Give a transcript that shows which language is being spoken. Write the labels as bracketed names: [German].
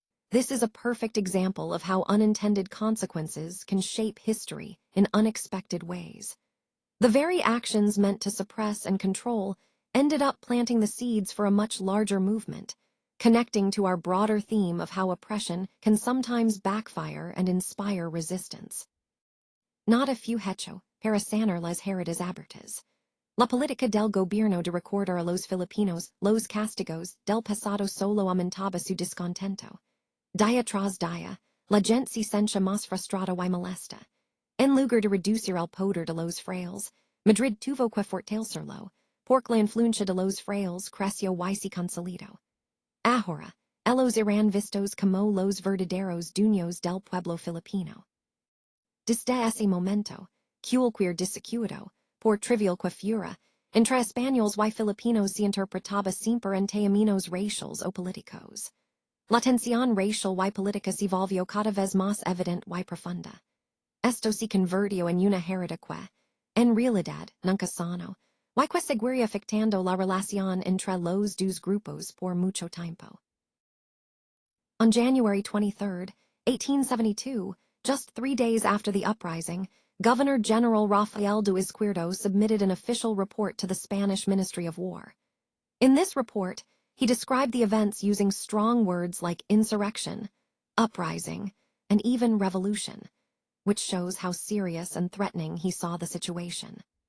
[English] This is a perfect example of how unintended consequences can shape history in unexpected ways. The very actions meant to suppress and control ended up planting the seeds for a much larger movement, connecting to our broader theme of how oppression can sometimes backfire and inspire resistance. [Spanish] Not a few hecho, para sanar las heridas abiertas. La política del gobierno de recordar a los Filipinos los castigos del pasado solo aumentaba su descontento. Día tras día, la gente se sentía más frustrada y molesta. En lugar de reducir el poder de los frailes, Madrid tuvo que fortalecerlo, porque la influencia de los frailes creció y se consolidó. Ahora, ellos eran vistos como los verdaderos dueños del pueblo filipino. Desde ese momento, cualquier desacuerdo, por trivial que fuera, entre españoles y filipinos se interpretaba siempre en términos raciales o políticos. La tensión racial y política se volvió cada vez más evidente y profunda. Esto se convirtió en una herida que, en realidad, nunca sanó, y que seguiría afectando la relación entre los dos grupos por mucho tiempo. [English] On January 23, 1872, just 3 days after the uprising, Governor General Rafael de Izquierdo submitted an official report to the Spanish Ministry of War. In this report, he described the events using strong words like insurrection, uprising, and even revolution, which shows how serious and threatening he saw the situation.